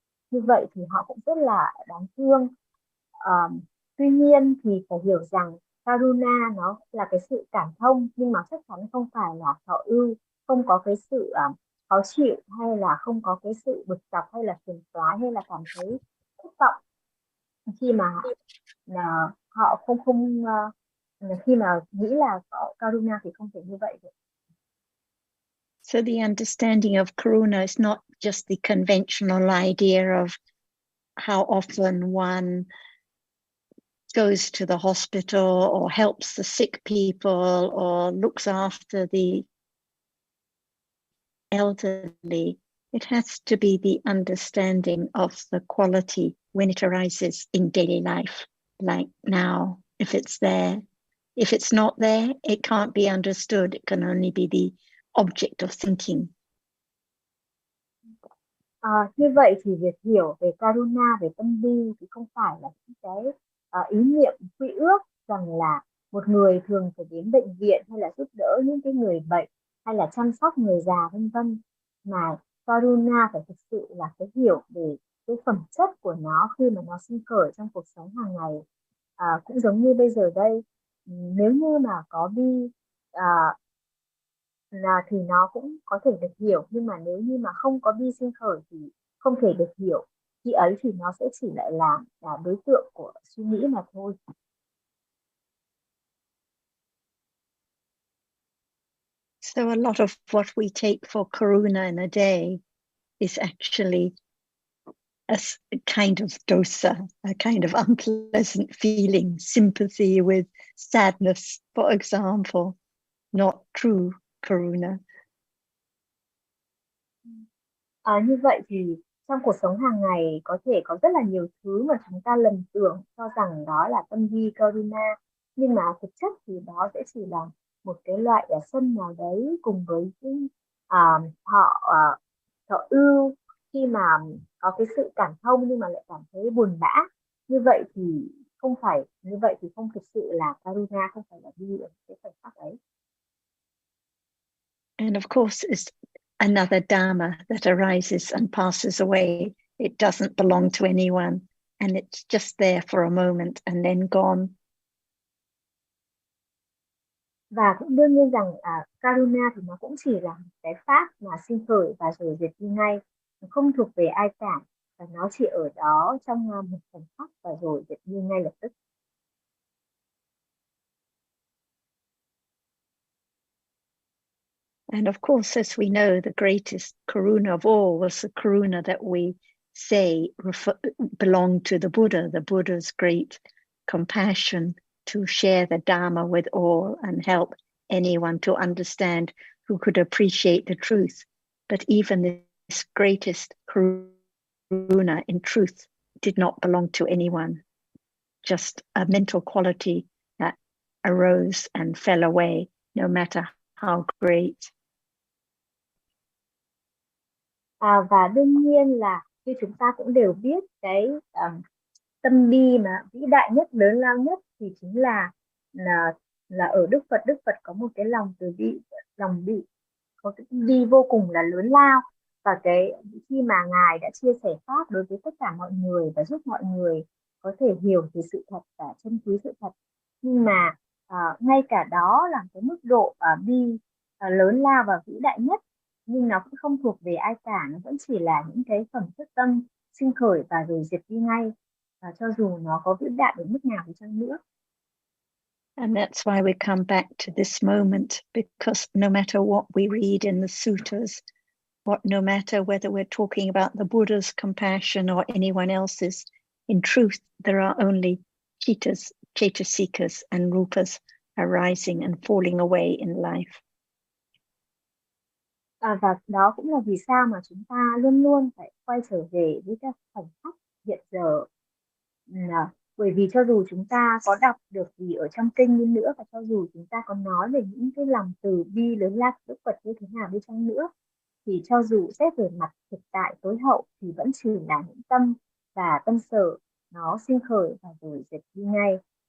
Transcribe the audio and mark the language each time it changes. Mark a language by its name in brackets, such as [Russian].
[Vietnamese] Như vậy thì họ cũng rất là đáng thương. Tuy nhiên thì phải hiểu rằng karuna nó là cái sự cảm thông, nhưng mà chắc chắn không phải là thọ ưu, không có cái sự khó chịu hay là không có cái sự bực dọc hay là phiền toái hay là cảm thấy thất vọng khi mà họ không khi mà nghĩ là có karuna thì không thể như vậy được. [English] So the understanding of karuna is not just the conventional idea of how often one goes to the hospital or helps the sick people or looks after the elderly. It has to be the understanding of the quality when it arises in daily life, like now, if it's there. If it's not there, it can't be understood. It can only be the object of thinking. [Vietnamese] Như vậy thì việc hiểu về karuna, về tâm bi thì không phải là những cái ý niệm quy ước rằng là một người thường phải đến bệnh viện hay là giúp đỡ những cái người bệnh hay là chăm sóc người già vân vân, mà karuna phải thực sự là cái hiểu về cái phẩm chất của nó khi mà nó sinh khởi trong cuộc sống hàng ngày. Cũng giống như bây giờ đây, nếu như mà có bi thì nó cũng có thể được hiểu, nhưng mà nếu như mà không có bi sinh khởi thì không thể được hiểu. Khi ấy thì nó sẽ chỉ lại là đối tượng của suy nghĩ mà thôi. [English] So a lot of what we take for karuna in a day is actually a kind of dosa, a kind of unpleasant feeling, sympathy with sadness, for example, not true karuna. [Vietnamese] Như vậy thì trong cuộc sống hàng ngày có thể có rất là nhiều thứ mà chúng ta lầm tưởng cho rằng đó là tâm bi karuna, nhưng mà thực chất thì đó sẽ chỉ là một cái loại sân nào đấy cùng với cái họ ưu khi mà có cái sự cảm thông nhưng mà lại cảm thấy buồn bã. Như vậy thì không thực sự là karuna, không phải là bi ở cái khoảnh khắc ấy. [English] And of course, it's another Dhamma that arises and passes away. It doesn't belong to anyone, and it's just there for a moment and then gone. [Vietnamese] Và cũng đương nhiên rằng karuna thì nó cũng chỉ là cái pháp mà sinh khởi và rồi diệt đi ngay, nó không thuộc về ai cả, và nó chỉ ở đó trong một khoảnh khắc và rồi diệt đi ngay lập tức. [English] And of course, as we know, the greatest karuna of all was the karuna that we say belonged to the Buddha's great compassion to share the Dhamma with all and help anyone to understand who could appreciate the truth. But even this greatest karuna in truth did not belong to anyone, just a mental quality that arose and fell away, no matter how great. [Vietnamese] Và đương nhiên là khi chúng ta cũng đều biết cái tâm bi mà vĩ đại nhất, lớn lao nhất thì chính là ở Đức Phật. Đức Phật có một cái lòng từ bi, có cái bi vô cùng là lớn lao, và cái khi mà Ngài đã chia sẻ pháp đối với tất cả mọi người và giúp mọi người có thể hiểu về sự thật và trân quý sự thật, nhưng mà ngay cả đó là cái mức độ bi lớn lao và vĩ đại nhất, nhưng nó cũng không thuộc về ai cả, nó vẫn chỉ là những cái phẩm chất tâm sinh khởi và rồi diệt đi ngay, và cho dù nó có vĩ đại đến mức nào đi chăng nữa. [English] And that's why we come back to this moment, because no matter what we read in the suttas, no matter whether we're talking about the Buddha's compassion or anyone else's, in truth, there are only chittas, cetasikas, and rupas arising and falling away in life. [Vietnamese] Và đó cũng là vì sao mà chúng ta luôn luôn phải quay trở về với các khoảnh khắc hiện giờ. Bởi vì cho dù chúng ta có đọc được gì ở trong kinh đi nữa, và cho dù chúng ta có nói về những cái lòng từ bi lớn lao của Đức Phật như thế nào đi chăng nữa, thì cho dù xét về mặt thực tại tối hậu thì vẫn chỉ là những tâm và tâm sở nó sinh khởi và rồi diệt đi ngay.